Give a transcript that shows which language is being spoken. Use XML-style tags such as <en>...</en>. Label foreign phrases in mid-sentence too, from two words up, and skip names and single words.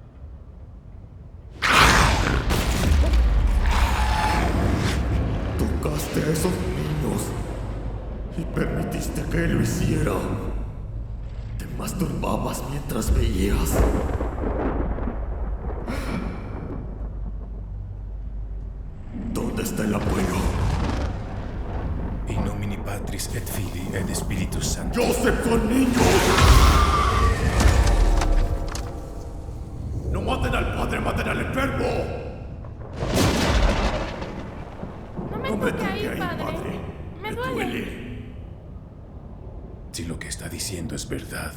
<es>Tocaste a esos niños y permitiste que lo hicieran. Te masturbabas mientras veías. ¿Dónde está el abuelo?</es> <la>In nomine Patris et Filii et Spiritus Sancti.</la> <es>¡Joseph, son niños! ¡No maten al padre, maten al enfermo! No me toque ahí, padre. Me duele. Si lo que está diciendo es verdad.</es>